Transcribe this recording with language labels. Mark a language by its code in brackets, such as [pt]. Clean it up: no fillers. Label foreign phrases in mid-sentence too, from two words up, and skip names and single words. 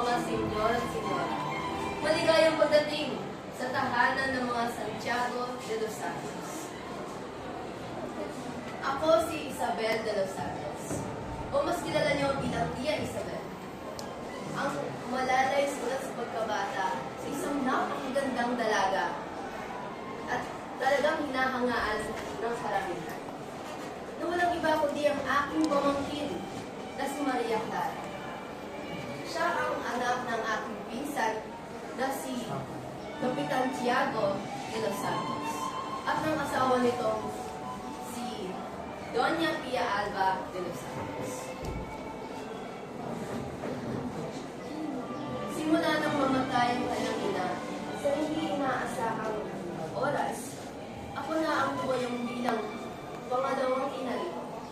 [tl] Senyor at Senyora. Maligayang pagdating sa tahanan ng mga Santiago de los Santos. Ako si Isabel de los Santos, o mas kilala niyo bilang Tia Isabel. Ang malalay sulat sa pagkabata sa isang napakagandang dalaga at talagang hinahangaan ng karamihan. Na walang iba kundi ang aking pamangkin na si Maria Clara. Siya ang anak ng aking pinsan na si Kapitan Tiago de los Santos at ng asawa nitong si Doña Pia Alba de los Santos. Simula nang mamatay ang kanyang ina sa hindi inaasahang oras, ako na ang tumayong bilang pangalawang ina nito.